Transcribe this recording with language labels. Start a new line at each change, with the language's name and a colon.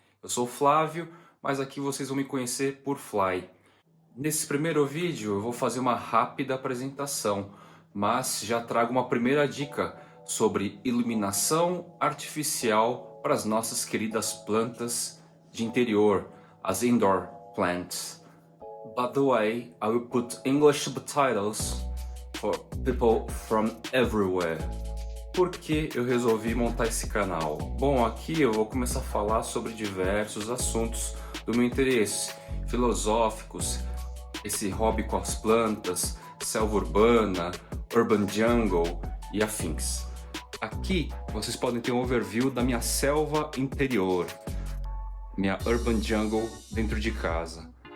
Portuguese: Eu sou o Flávio, mas aqui vocês vão me conhecer por Fly. Nesse primeiro vídeo eu vou fazer uma rápida apresentação, mas já trago uma primeira dica sobre iluminação artificial para as nossas queridas plantas de interior, as indoor plants.
English: By the way, I will put English subtitles for people from everywhere.
Portuguese: Por que eu resolvi montar esse canal? Bom, aqui eu vou começar a falar sobre diversos assuntos do meu interesse, filosóficos, esse hobby com as plantas, selva urbana, urban jungle e afins. Aqui vocês podem ter um overview da minha selva interior, minha urban jungle dentro de casa.